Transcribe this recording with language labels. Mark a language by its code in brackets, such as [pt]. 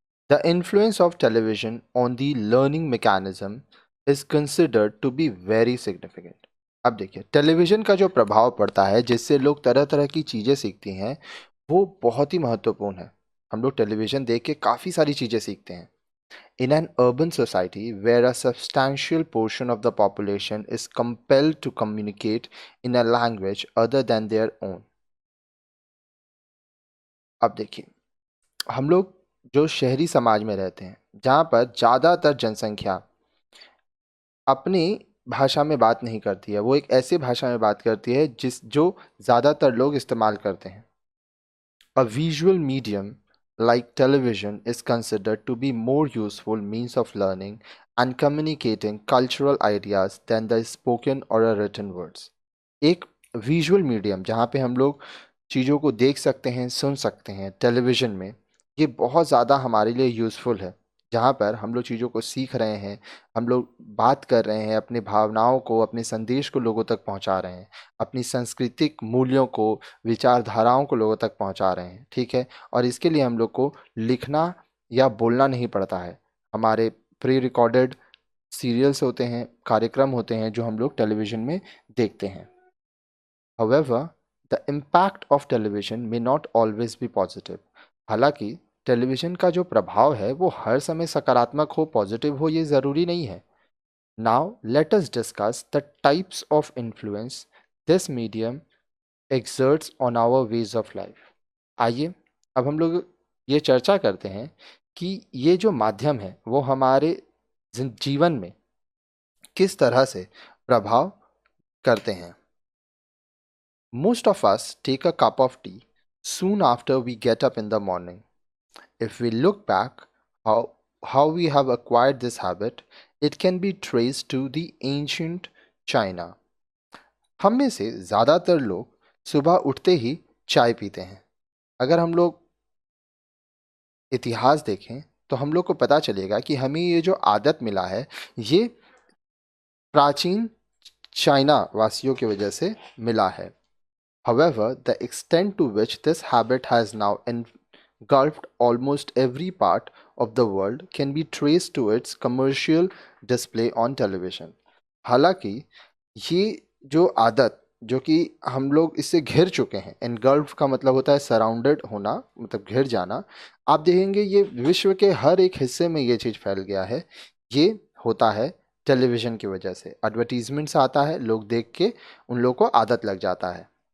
[en] The influence of television on the learning mechanism is considered to be very significant. [hi] अब देखिए television का जो प्रभाव पड़ता है जिससे लोग तरह तरह की चीज़ें सीखती हैं वो बहुत ही महत्वपूर्ण है। हम लोग टेलीविज़न देख के काफ़ी सारी चीज़ें सीखते हैं। [en] In an urban society where a substantial portion of the population is compelled to communicate in a language other than their own। [hi] अब देखिए हम लोग जो शहरी समाज में रहते हैं जहाँ पर ज़्यादातर जनसंख्या अपनी भाषा में बात नहीं करती है, वो एक ऐसी भाषा में बात करती है जो ज़्यादातर लोग इस्तेमाल करते हैं। [en] A visual medium like television is considered to be more useful means of learning and communicating cultural ideas than the spoken or a written words। [hi] एक विजुअल मीडियम जहाँ पे हम लोग चीज़ों को देख सकते हैं, सुन सकते हैं टेलीविज़न में, ये बहुत ज़्यादा हमारे लिए यूज़फुल है। जहाँ पर हम लोग चीज़ों को सीख रहे हैं, हम लोग बात कर रहे हैं, अपनी भावनाओं को, अपने संदेश को लोगों तक पहुँचा रहे हैं, अपनी सांस्कृतिक मूल्यों को, विचारधाराओं को लोगों तक पहुँचा रहे हैं, ठीक है। और इसके लिए हम लोग को लिखना या बोलना नहीं पड़ता है। हमारे प्री रिकॉर्डेड सीरियल्स होते हैं, कार्यक्रम होते हैं जो हम लोग टेलीविज़न में देखते हैं। [en] However, the impact of television may not always be positive। [hi] हालांकि टेलीविज़न का जो प्रभाव है वो हर समय सकारात्मक हो, पॉजिटिव हो, ये ज़रूरी नहीं है। [en] Now let us discuss the types of influence this medium exerts on our ways of life। [hi] आइए अब हम लोग ये चर्चा करते हैं कि ये जो माध्यम है वो हमारे जीवन में किस तरह से प्रभाव करते हैं। [en] Most of us take a cup of tea soon after we get up in the morning। If we look back how we have acquired this habit, it can be traced to the ancient China। [hi] हम में से ज़्यादातर लोग सुबह उठते ही चाय पीते हैं। अगर हम लोग इतिहास देखें तो हम लोग को पता चलेगा कि हमें ये जो आदत मिला है ये प्राचीन चाइना वासियों की वजह से मिला है। [en] However, the extent to which this habit has now engulfed almost every part of the world can be traced to its commercial display on television। [hi] हालांकि ये जो आदत जो कि हम लोग इससे घिर चुके हैं, engulfed का मतलब होता है सराउंडेड होना, मतलब घिर जाना। आप देखेंगे ये विश्व के हर एक हिस्से में ये चीज़ फैल गया है। ये होता है टेलीविज़न की वजह से। एडवर्टीजमेंट्स आता है, लोग देख के उन लोग को आदत लग जाता है।